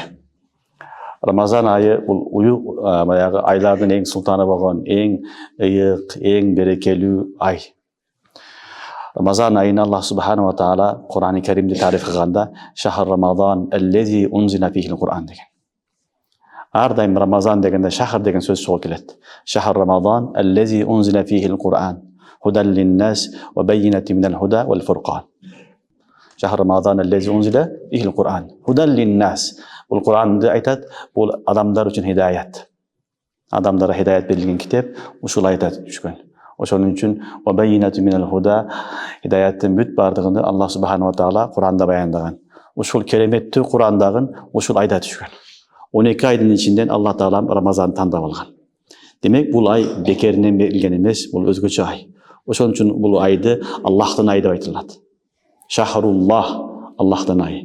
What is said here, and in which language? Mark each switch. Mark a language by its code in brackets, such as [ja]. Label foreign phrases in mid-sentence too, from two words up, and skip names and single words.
[ky] Рамазан айы бул баягы айлардын эң султаны болгон, эң ыйык, эң берекелүү ай. Рамазан айын Аллах [ar] سبحانه تعالى [ky] Кур'ан-ы Каримде тариф кылганда [ar] شهر رمضان الذي أنزل فيه القرآن [ky] деген. Ар дайым Рамазан дегенде шахр деген сөз чогуу келет. [ar] شهر رمضان الذي أنزل فيه القرآن هدى للناس وبينات من الهدى والفرقان. شهر رمضان الذي أنزل فيه القرآن هدى للناس. [ky] Бул Кур'анды айтат, бул адамдар үчүн хидаят. Адамдарга хидаят берилген китеп, ушул айтат түшкөн. Ошонун үчүн [ar] وبينات من الهدى, [ky] хидаяттын бүт бардыгын Аллах [ar] سبحانه تعالى [ky] Кур'анда баяндаган. Ушул кереметтүү Кур'андагын ушул айда түшкөн. 12 айдын ичинден Аллах таала Рамазанды тандап алган. Демек бул ай бекеринен берилген эмес, бул өзгөчө ай. Ошон үчүн бул айды Аллахтын айы деп айтылат. Шахруллах, Аллахтын айы.